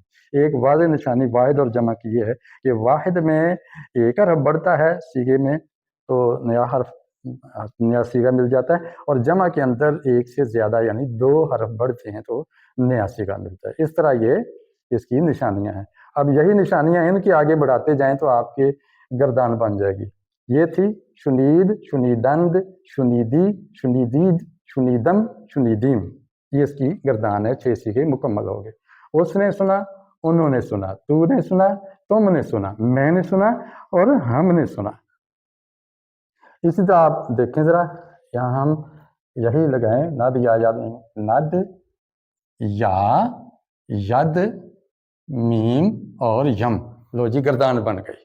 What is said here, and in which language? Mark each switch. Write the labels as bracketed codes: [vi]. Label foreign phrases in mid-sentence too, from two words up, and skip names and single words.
[ur] ایک واضح نشانی واحد اور جمع کی یہ ہے کہ واحد میں 1 حرف بڑھتا ہے صیغے میں تو نیا صیغہ مل جاتا ہے، اور جمع کے اندر 1 سے زیادہ یعنی 2 حرف بڑھتے ہیں تو نیا صیغہ ملتا ہے۔ اس طرح یہ اس کی نشانیاں ہیں۔ اب یہی نشانیاں ان کے آگے بڑھاتے جائیں تو آپ کے گردان بن جائے گی۔ یہ تھی [fa] شنید، شنیدند، شنیدی، شنیدید، شنیدم، شنیدیم، [ur] یہ اس کی گردان ہے، 6 صیغے مکمل ہو گئے۔ اس نے سنا، انہوں نے سنا، تو نے سنا، تم نے سنا، میں نے سنا اور ہم نے سنا۔ اسی طرح آپ دیکھیں ذرا، یہاں ہم یہی لگائیں ند یا ید میم، ند یا ید میم اور یم، لو جی گردان بن گئی۔